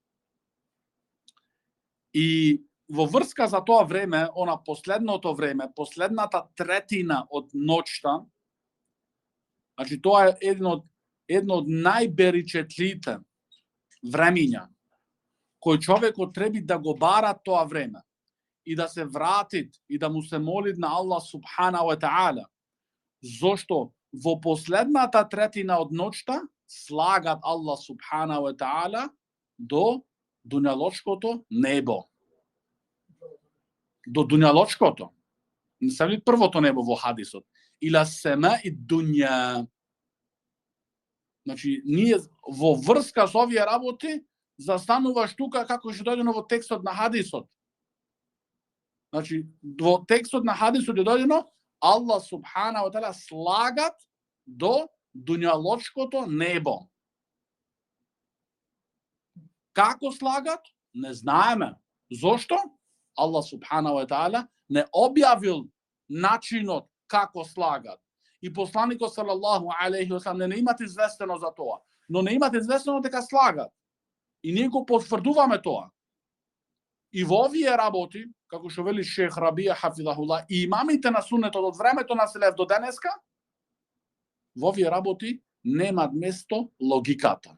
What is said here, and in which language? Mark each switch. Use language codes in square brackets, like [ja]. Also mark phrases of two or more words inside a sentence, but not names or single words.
[mk] И во врска за тоа време, последното време, последната третина од ноќта, Значи, тоа е едно од најберичетлите времиња кој човекот треба да го бара тоа време и да се вратит и да му се моли на Аллах [ar] سبحانه وتعالى. [mk] Зошто во последната третина од ноќта слагат Аллах [ar] سبحانه وتعالى [mk] до дуњалочкото небо. До дуњалочкото. Не се вели првото небо во хадисот. [ar] إلى السماء الدنيا. [mk] Значи, ние во врска со овие работи застануваш тука како што дојдено во текстот на хадисот. Значи, во текстот на хадисот е дојдено Аллах [ar] سبحانه وتعالى [mk] слагат до дуњалочкото небо. Како слагат? Не знаеме. Зошто? Аллах [ar] سبحانه وتعالى [mk] не објавил начинот како слагат. И посланикот [ar] صلى الله عليه وسلم [mk] не имате известено за тоа, но не имате известено дека слагат. И ние го потврдуваме тоа. И во овие работи, како што вели шех Рабија хафизахуллах, и имамите на сунетот од времето на селеф до денеска, во овие работи немаат место логиката.